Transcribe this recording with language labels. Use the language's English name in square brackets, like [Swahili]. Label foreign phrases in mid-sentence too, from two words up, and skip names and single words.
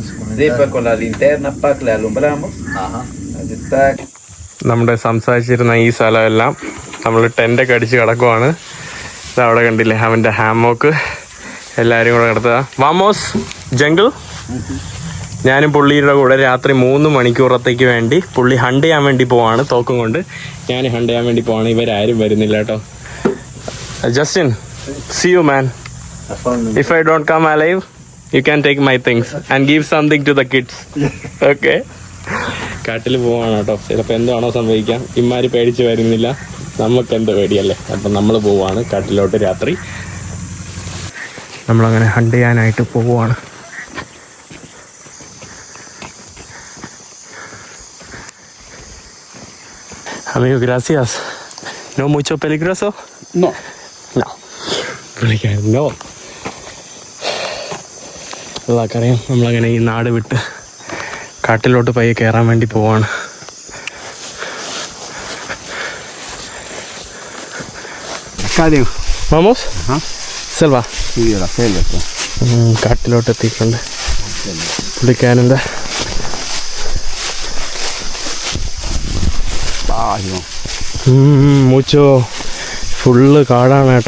[Spanish] Después con la linterna, le alumbramos. Ahí está. [Malayalam] നമ്മുടെ സംസാരിച്ചിരുന്ന ഈ സ്ഥലമെല്ലാം നമ്മൾ ടെൻ്റൊക്കെ അടിച്ച് കിടക്കുവാണ്. അവിടെ കണ്ടില്ലേ അവൻ്റെ ഹാമോക്ക് എല്ലാവരും കൂടെ കിടത്തുക. [Spanish] vamos jungle. [Malayalam] ഞാനും പുള്ളിയുടെ കൂടെ രാത്രി 3 മണിക്കൂറത്തേക്ക് വേണ്ടി പുള്ളി ഹണ്ട് ചെയ്യാൻ വേണ്ടി പോവാണ്. തോക്കും കൊണ്ട് ഞാൻ ഹണ്ട് ചെയ്യാൻ വേണ്ടി പോവാണ്. ഇവരാരും വരുന്നില്ല കേട്ടോ. ജസ്റ്റിൻ, [English] see you man. If I don't come alive, you can take my things and give something to the kids. [Malayalam] Okay. കാട്ടിൽ പോവാണ് കേട്ടോ. ചിലപ്പോൾ എന്താണോ സംഭവിക്കാം. ഇമാര് പേടിച്ച് വരുന്നില്ല, നമുക്ക് എന്ത് പേടിയല്ലേ. അപ്പം നമ്മൾ പോവാണ് കാട്ടിലോട്ട് രാത്രി. നമ്മളങ്ങനെ ഹണ്ട് ചെയ്യാനായിട്ട് പോവുകയാണ്. [Spanish] Amigo, gracias. ¿No mucho peligroso? No. No. No. [Malayalam] എല്ലാവർക്കറിയാം നമ്മളങ്ങനെ ഈ നാട് വിട്ട് കാട്ടിലോട്ട് പയ്യെ കയറാൻ വേണ്ടി പോവാണ്. [Spanish] Cadio. Vamos? Selva. Sí, la selva. [Malayalam] കാട്ടിലോട്ട് എത്തിയിട്ടുണ്ട്. പുള്ളിക്കാരൻ്റെ മൂച്ചോ ഫുള്ള് കാടാണ് കേട്ടോ.